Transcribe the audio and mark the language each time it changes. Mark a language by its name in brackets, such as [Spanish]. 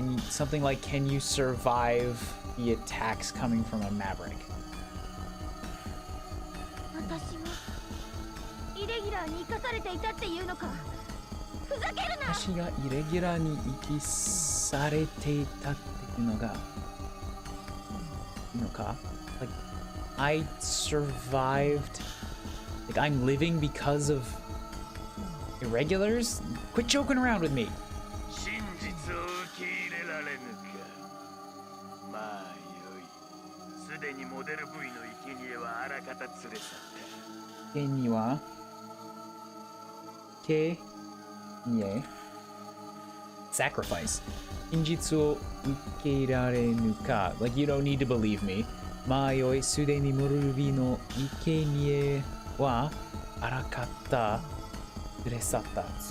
[English] Something like, can you survive the attacks coming from a maverick? [Japanese] 私がイレギュラーに生かされていたっていうのか。ふざけるな。私がイレギュラーに生きされていたっていうのがいいのか？ [English] Like, I survived. Like, I'm living because of irregulars? Quit joking around with me. [Japanese] 真実を受け入れられぬか。まあよい。すでにモデル V の生贄はあらかた連れ去った。生贄は生贄 [English] sacrifice [Japanese] 真実を受け入れられぬか [English] Like, you don't need to believe me. [Japanese] まあよい、すでにモデル V の生贄はあらかた連れ去った。